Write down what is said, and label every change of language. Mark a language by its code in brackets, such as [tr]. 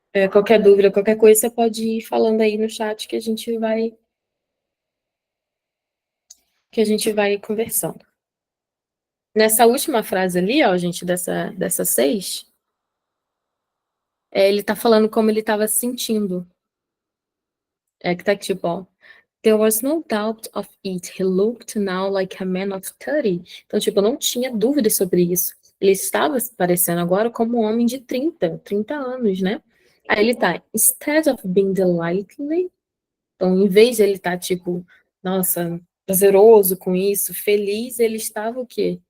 [pt] Qualquer dúvida, qualquer coisa, você pode ir falando aí no chat que a gente vai conversando. Nessa última frase ali, ó, gente, dessa 6, ele está falando como ele estava se sentindo. Que tá tipo, ó, [en] there was no doubt of it. He looked now like a man of 30. [pt] Então, tipo, não tinha dúvida sobre isso. Ele estava parecendo agora como um homem de 30 anos, né? Aí ele tá, [en] instead of being delightfully, [pt] então, em vez de ele estar, tipo, nossa, prazeroso com isso, feliz, ele estava o quê?